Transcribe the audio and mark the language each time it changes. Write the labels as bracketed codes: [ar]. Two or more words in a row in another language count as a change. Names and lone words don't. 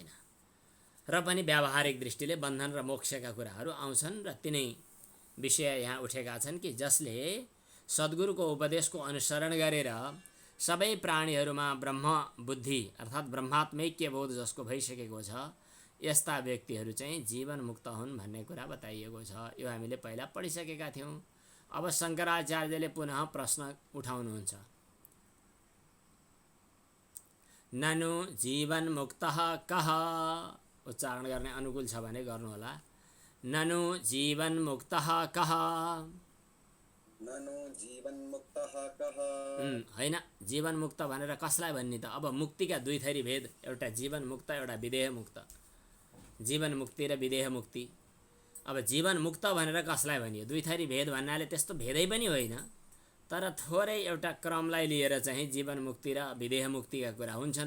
[ne] र पनि व्यावहारिक दृष्टिले बन्धन र मोक्षका कुराहरू आउँछन् र तिनै विषय यहाँ उठेका छन् कि जसले सद्गुरुको उपदेशको अनुसरण गरेर सबै प्राणीहरूमा ब्रह्म बुद्धि अर्थात् ब्रह्मात्मैक्य बोध जसको भइसकेको छ, यस्ता व्यक्तिहरू चाहिँ जीवन मुक्त हुन् भन्ने कुरा बताइएको छ। यो हामीले पहिला पढिसकेका थियौँ। अब शङ्कराचार्यले पुनः प्रश्न उठाउनुहुन्छ। [sa] ननु जीवन मुक्तः कः, [ne] उच्चारण गर्ने अनुकूल छ भने गर्नुहोला। [sa] ननु जीवन मुक्तः कः, ननु जीवन मुक्तः कः, [ne] हैन, जीवन मुक्त भनेर कसलाई भन्ने त? अब मुक्तिका दुई थरी भेद, एउटा जीवन मुक्त, एउटा विदेह मुक्त। जीवन मुक्ति र विदेह मुक्ति। अब जीवन मुक्त भनेर कसलाई भनियो? दुई थरी भेद भन्नाले त्यस्तो भेदै पनि होइन, तर थोरै एउटा क्रमलाई लिएर चाहिँ जीवन मुक्ति र विदेह मुक्तिका कुरा हुन्छन्।